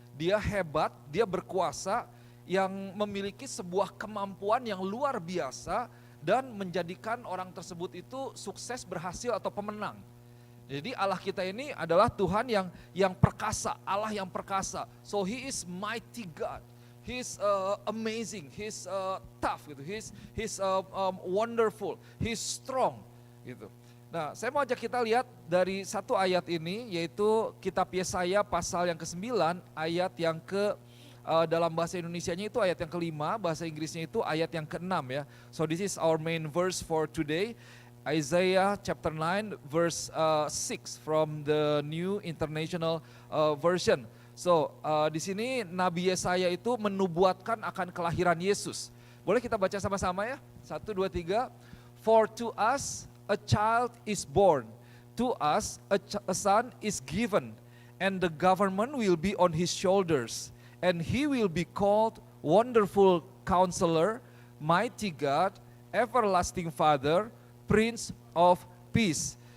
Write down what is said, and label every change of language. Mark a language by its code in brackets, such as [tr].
[id] Dia hebat, dia berkuasa, yang memiliki sebuah kemampuan yang luar biasa dan menjadikan orang tersebut itu sukses, berhasil atau pemenang. Jadi Allah kita ini adalah Tuhan yang perkasa, Allah yang perkasa. [en] So He is mighty God. He's amazing, He's tough gitu. He's wonderful, He's strong gitu. [id] Nah, saya mau ajak kita lihat dari satu ayat ini, yaitu kitab Yesaya pasal yang ke-9, ayat yang dalam bahasa Indonesianya itu ayat yang ke-5, bahasa Inggrisnya itu ayat yang ke-6 ya. [en] So this is our main verse for today, Isaiah chapter 9 verse 6 from the New International Version. [id] So di sini Nabi Yesaya itu menubuatkan akan kelahiran Yesus. Boleh kita baca sama-sama ya? 1, 2, 3. [en] For to us a child is born, to us a son is given, and the government will be on his shoulders, and he will be called Wonderful Counselor, Mighty God, Everlasting Father, Prince of Peace.